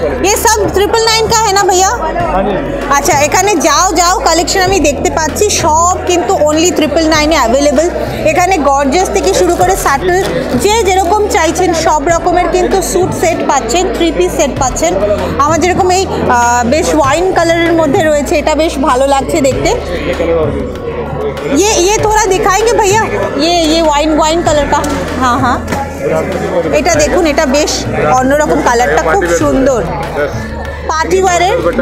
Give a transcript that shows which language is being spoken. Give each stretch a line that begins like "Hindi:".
Bangla: এ সব 999 কা হ্যাঁ না ভাইয়া? আচ্ছা, এখানে যাও যাও কালেকশন আমি দেখতে পাচ্ছি, সব কিন্তু অনলি 999 অ্যাভেলেবেল। এখানে গর্জিয়াস থেকে শুরু করে স্যাটেল, যে যেরকম চাইছেন সব রকমের কিন্তু স্যুট সেট পাচ্ছেন, 3 পিস সেট পাচ্ছেন। আমার যেরকম এই বেশ ওয়াইন কালারের মধ্যে রয়েছে, এটা বেশ ভালো লাগছে দেখতে।
Hindi: ये थोड़ा दिखाएंगे भैया, ये वाइन कलर का।
Bangla: हाँ हाँ, এটা দেখুন, এটা বেশ অন্যরকম কালারটা, খুব সুন্দর পার্টি ওয়্যারের।